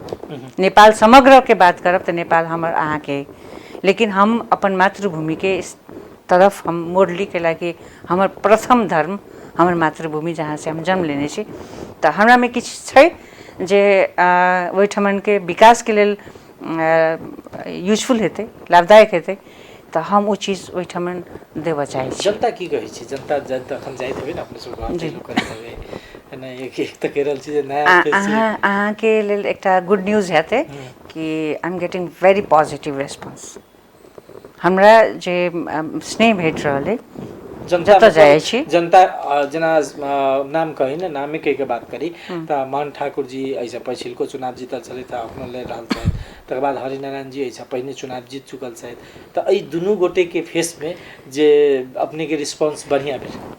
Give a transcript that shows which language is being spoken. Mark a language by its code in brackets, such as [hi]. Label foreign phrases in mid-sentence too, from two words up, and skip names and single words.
[mai] नेपाल समग्र के बात करब तो नेपाल हमर अहाँ के, लेकिन हम अपन मातृभूमि के तरफ हम मोड़ली के कि हमर प्रथम धर्म हमर मातृभूमि जहाँ से हम जन्म लेने छी, तो हमरा में किछ छै जे ओहिठमन के विकास के लेल यूजफुल हेतै, लाभदायक हेतै, तो हम ओ चीज ओहिठमन देबऽ चाहै छी। जनता की कहै छै, जनता अखन जाइत हेबै ने अपने सब गाँव करैत हेबै है ना, एक तऽ कहि रहल छी जे नया अहाँ के लेल एकटा [en] good news [mai] हेतै कि [en] I am getting very positive response, [mai] हमरा जे स्नेह भेट रहल है जनता जाए छी, जनता जेना नाम कही ने नामे के बात करी तो मान ठाकुर जी ऐसा पछिलको चुनाव जीतल छलै तऽ अपनो लड़ रहल छथि, तकर बाद हरिनारायण जी ऐसा पहिने चुनाव जीत चुकल छथि, तो एहि दुनू गोटे के फेस में जे अपने के रिस्पांस बढ़िया भेल।